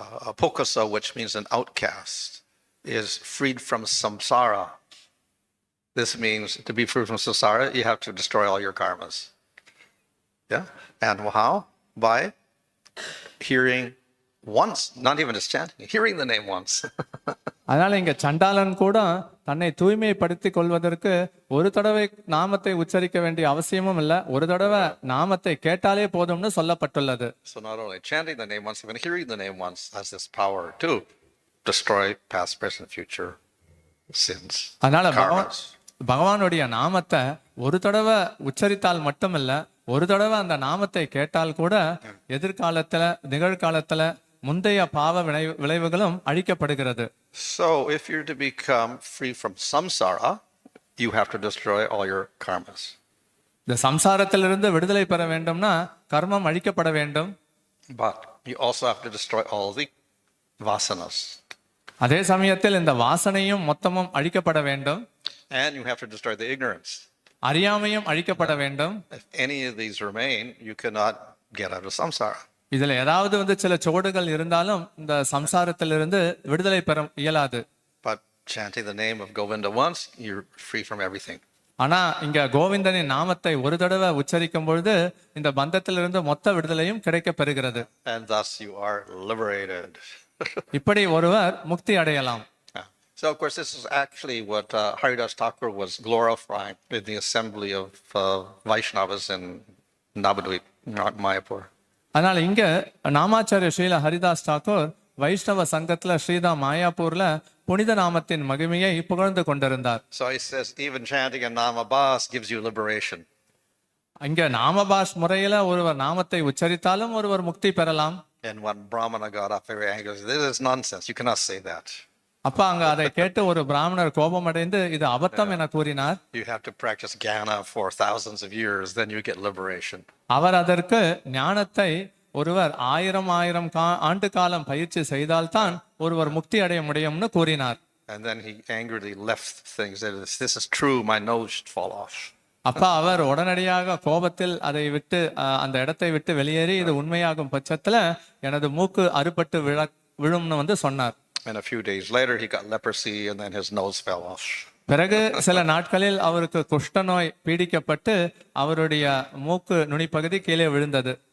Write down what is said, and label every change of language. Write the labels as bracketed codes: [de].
[en] Apokasa, which means an outcast, is freed from samsara. This means to be free from samsara, you have to destroy all your karmas. Yeah? And how? By hearing once, not even just chanting, hearing the name once. [ta] அதனால இங்க சண்டாளன் கூட தன்னை தூய்மைப்படுத்திக் கொள்வதற்கு ஒரு தடவை நாமத்தை உச்சரிக்க வேண்டிய அவசியமும் இல்ல, ஒரு தடவை நாமத்தை கேட்டாலே போதும்னு சொல்லப்பட்டுள்ளது. [en] So not only chanting the name once, even hearing the name once has this power to destroy past, present, future sins. [ta] அதனால பகவானுடைய நாமத்தை ஒரு தடவை உச்சரித்தால் மட்டுமல்ல, ஒரு தடவை அந்த நாமத்தை கேட்டால் கூட எதிர்காலத்துல நிகழ்காலத்துல முந்தைய பாவ விளைவுகளும் அழிக்கப்படுகிறது. [en] So if you're to become free from samsara, you have to destroy all your karmas. [ta] இந்த சம்சாரத்திலிருந்து விடுதலை பெற வேண்டும்னா கர்மம் அழிக்கப்பட வேண்டும். [en] But you also have to destroy all the vasanas. [ta] அதே சமயத்தில் இந்த வாசனையும் மொத்தமும் அழிக்கப்பட வேண்டும். [en] And you have to destroy the ignorance. [ta] அறியாமையும் அழிக்கப்பட வேண்டும். [en] If any of these remain, you cannot get out of samsara. [ta] இதுல ஏதாவது வந்து சில சுவடுகள் இருந்தாலும் இந்த சம்சாரத்திலிருந்து விடுதலை பெற இயலாது. [en] But chanting the name of Govinda once, you're free from everything. [ta] ஆனா இங்க கோவிந்தனின் நாமத்தை ஒரு தடவை உச்சரிக்கும் பொழுது இந்த பந்தத்திலிருந்து மொத்த விடுதலையும் கிடைக்க பெறுகிறது. [en] And thus you are liberated. [ta] இப்படி ஒருவர் முக்தி அடையலாம். [en] So of course this is actually what Haridas Thakur was glorifying in the assembly of Vaishnavas in Navadvip, Mayapur. [ta] அதனால இங்க நாமாச்சாரிய ஸ்ரீல ஹரிதாஸ் தாக்கூர் வைஷ்ணவ சங்கத்துல ஸ்ரீதா மாயாப்பூர்ல புனித நாமத்தின் மகிமையை புகழ்ந்து கொண்டிருந்தார். [en] So he says even chanting a namabas gives you liberation. [ta] இங்க நாமபாஸ் முறையில ஒருவர் நாமத்தை உச்சரித்தாலும் ஒருவர் முக்தி பெறலாம். [en] And one Brahmana got up very angry. This is nonsense. You cannot say that. [ta] அப்ப அங்க அதை கேட்டு ஒரு பிராமணர் கோபமடைந்து இது அபத்தம் என கூறினார். [en] You have to practice jnana for thousands of years, then you get liberation. [ta] அவர் அதற்கு ஞானத்தை ஒருவர் ஆயிரம் ஆண்டு காலம் பயிற்சி செய்தால்தான் ஒருவர் முக்தி அடைய முடியும்னு கூறினார். [en] And then he angrily left things. This is true, my nose should fall off. [ta] அப்ப அவர் உடனடியாக கோபத்தில் அதை விட்டு அந்த இடத்தை விட்டு வெளியேறி இது உண்மையாகும் பட்சத்துல எனது மூக்கு அறுபட்டு விழும்னு சொன்னார். [en] And a few days later he got leprosy and then his nose fell off. [ta] பிறகு சில நாட்களில் அவருக்கு குஷ்ட நோய் பீடிக்கப்பட்டு அவருடைய மூக்கு நுனிப்பகுதி கீழே விழுந்தது.